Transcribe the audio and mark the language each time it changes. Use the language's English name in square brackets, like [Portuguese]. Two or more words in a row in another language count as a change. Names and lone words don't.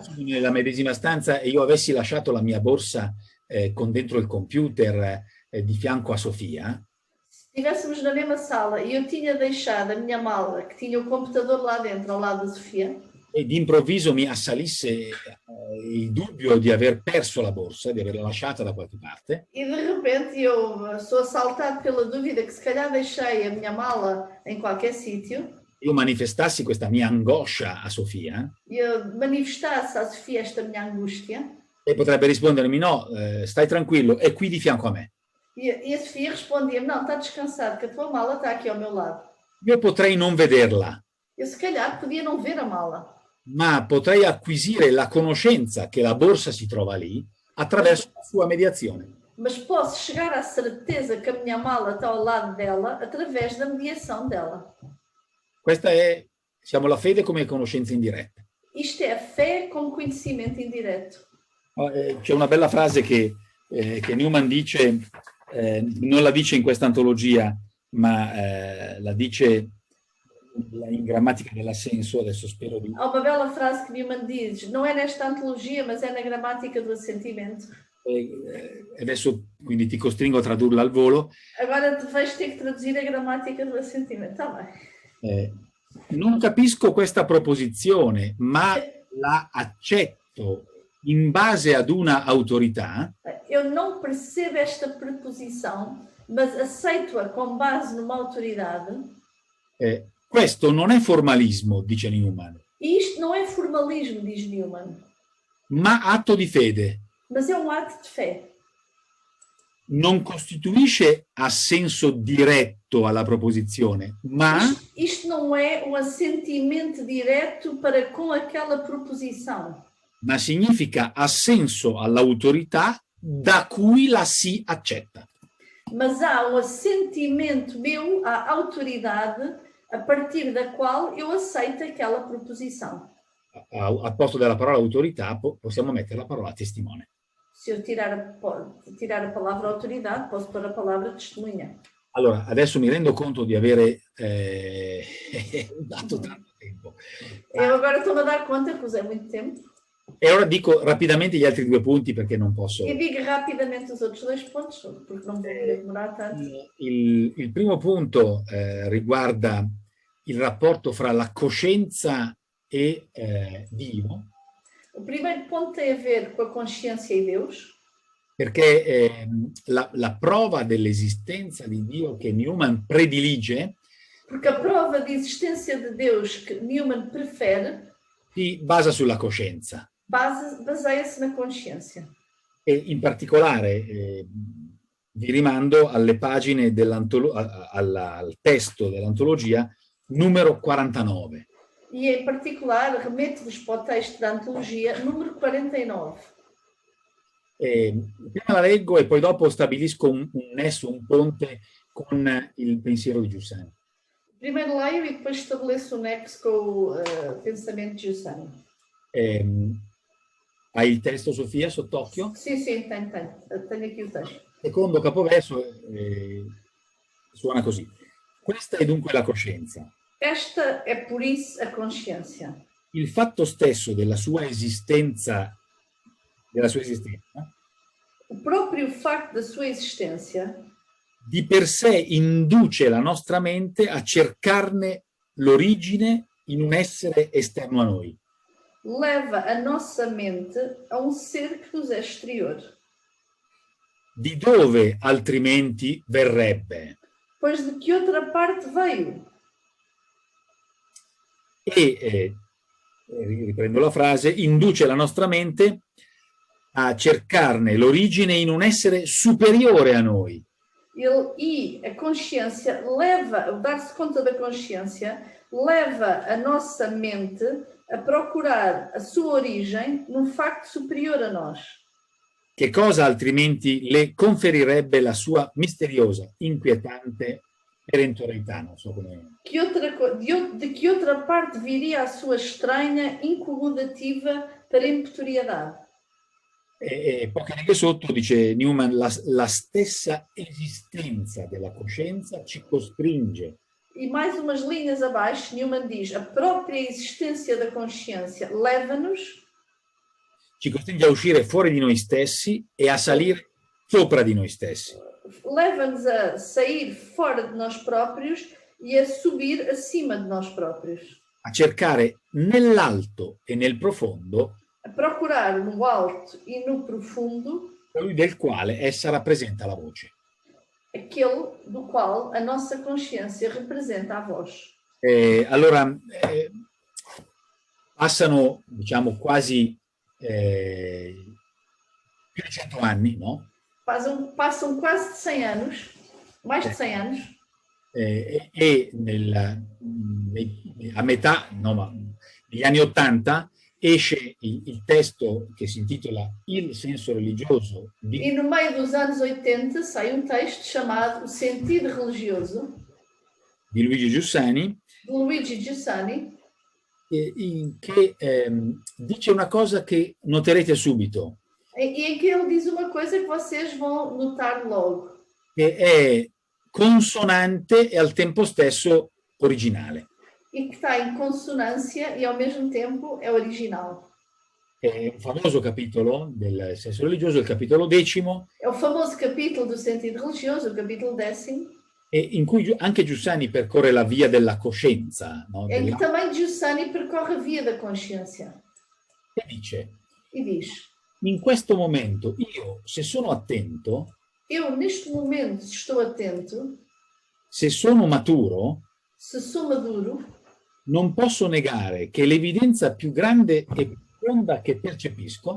[Italian] nella medesima stanza e io avessi lasciato la mia borsa con dentro il computer di fianco a Sofia, [Portuguese] se estivéssemos na mesma sala e eu tinha deixado a minha mala, que tinha o computador lá dentro, ao lado da Sofia, [Italian] e d'improvviso mi assalisse il dubbio di aver perso la borsa, di averla lasciata da qualche parte, [Portuguese] e de repente eu sou assaltado pela dúvida que se calhar deixei a minha mala em qualquer sítio, [Italian] io manifestassi questa mia angoscia a Sofia, [Portuguese] e eu manifestasse à Sofia esta minha angústia, [Italian] e potrebbe rispondermi: no, stai tranquillo, è qui di fianco a me. [Portuguese] e a Sofia respondia-me, não, está descansado, que a tua mala está aqui ao meu lado. [Italian] Io potrei non vederla, [Portuguese] Eu se calhar podia não ver a mala, [Italian] ma potrei acquisire la conoscenza che la borsa si trova lì attraverso la sua mediazione. [Portuguese] mas posso chegar à certeza que a minha mala está ao lado dela através da mediação dela. [Italian] Questa è, siamo la fede come conoscenza indiretta. [Portuguese] Isto é a fé como conhecimento indireto. [Italian] C'è una bella frase che Newman dice, non la dice in questa antologia, ma la dice in grammatica dell'assenso, adesso spero di... [Portuguese] Há uma bela frase que Newman diz, não é nesta antologia, mas é na gramática do assentimento. [Italian] Adesso quindi ti costringo a tradurla al volo. [Portuguese] Agora te vais ter que traduzir a gramática do assentimento. Está bem. [Italian] Non capisco questa proposizione, ma la accetto in base ad una autorità. [Portuguese] Eu não percebo esta preposição, mas aceito-a com base numa autoridade. [Italian] Questo non è formalismo, dice Newman. [Portuguese] E isto não é formalismo, diz Newman, [Italian] ma atto di fede. [Portuguese] mas é um ato de fé. [Italian] Non costituisce assenso diretto alla proposizione, ma [Portuguese] Isto não é um assentimento direto para com aquela proposição, [Italian] significa assenso all'autorità da cui la si accetta. [Portuguese] mas há um assentimento meu à autoridade a partir da qual eu aceito aquela proposição. [Italian] Al posto della parola autorità possiamo mettere la parola testimone. [Portuguese] Se eu tirar a palavra autoridade, posso pôr a palavra testemunha. [Italian] Allora, adesso mi rendo conto di avere dato tanto tempo. [Portuguese] Eu agora estou-me a dar conta que usei muito tempo. [Italian] E ora dico rapidamente gli altri due punti perché non posso... [Portuguese] E digo rapidamente os outros dois pontos, porque não vou demorar tanto. [Italian] Il primo punto riguarda il rapporto fra la coscienza e Dio. [Portuguese] O primeiro ponto tem a ver com a consciência e Deus. [Italian] Perché la prova dell'esistenza di Dio che Newman predilige, [Portuguese] Porque a prova de existência de Deus que Newman prefere [Italian] si basa sulla coscienza. [Portuguese] baseia-se na consciência. [Italian] E in particolare vi rimando alle pagine al testo dell'antologia numero 49. [Portuguese] E em particular remeto-vos para o texto da antologia número 49. [Italian] Prima la leggo e poi dopo stabilisco un nesso, un ponte con il pensiero di Giussani. [Portuguese] Primeiro leio e depois estabeleço o nexo com o pensamento de Giussani. [Italian] Hai il testo, Sofia, sott'occhio? [Portuguese] Sim, tenho aqui o texto. [Italian] Secondo capoverso suona così. Questa è dunque la coscienza. [Portuguese] Esta é por isso a consciência. [Italian] il fatto stesso della sua esistenza, [Portuguese] o próprio facto da sua existência, [Italian] di per sé induce la nostra mente a cercarne l'origine in un essere esterno a noi. [Portuguese] leva a nossa mente a um ser que nos é exterior. [Italian] Di dove altrimenti verrebbe? [Portuguese] Pois de que outra parte veio? [Italian] E, riprendo la frase, induce la nostra mente a cercarne l'origine in un essere superiore a noi. [Portuguese] E a consciência leva, o dar-se conta da consciência, leva a nossa mente a procurar a sua origem num facto superior a nós. [Italian] Che cosa altrimenti le conferirebbe la sua misteriosa, inquietante perentorietà? Non so come... [Portuguese] De que outra parte viria a sua estranha, incomodativa peremptoriedade? [Italian] E poche righe sotto dice Newman, la stessa esistenza della coscienza ci costringe. [Portuguese] E mais umas linhas abaixo, Newman diz, a própria existência da consciência leva-nos, [Italian] Ci costringe a uscire fuori di noi stessi e a salire sopra di noi stessi. [Portuguese] leva-nos a sair fora de nós próprios e a subir acima de nós próprios. [Italian] A cercare nell'alto e nel profondo [Portuguese] A procurar no alto e no profundo [Italian] colui del quale essa rappresenta la voce. [Portuguese] aquele do qual a nossa consciência representa a voz. [Italian] Allora, passano, diciamo, quasi più di 100 anni, no? [Portuguese] Passam quase de 100 anos, mais de 100 anos, [Italian] a metà, no, ma negli anni 80 esce il testo che si intitola Il senso religioso [Portuguese] e no meio dos anos 80 sai um texto chamado O Sentido Religioso, [Italian] di Luigi Giussani, [Portuguese] de Luigi Giussani, [Italian] che dice una cosa che noterete subito, [Portuguese] em que ele diz uma coisa que vocês vão notar logo, [Italian] che è consonante e al tempo stesso originale. [Portuguese] e que está em consonância e ao mesmo tempo é original. [Italian] È un famoso capitolo del senso religioso, il capitolo 10, [Portuguese] É o famoso capítulo do Sentido Religioso, o capítulo 10, [Italian] in cui anche Giussani percorre la via della coscienza, no? [Portuguese] em que também Giussani percorre a via da consciência [Italian] E dice, [Portuguese] e diz: [Italian] in questo momento io, se sono attento, [Portuguese] eu neste momento estou atento, [Italian] se sono maturo, [Portuguese] se sou maduro, [Italian] non posso negare che l'evidenza più grande e profonda che percepisco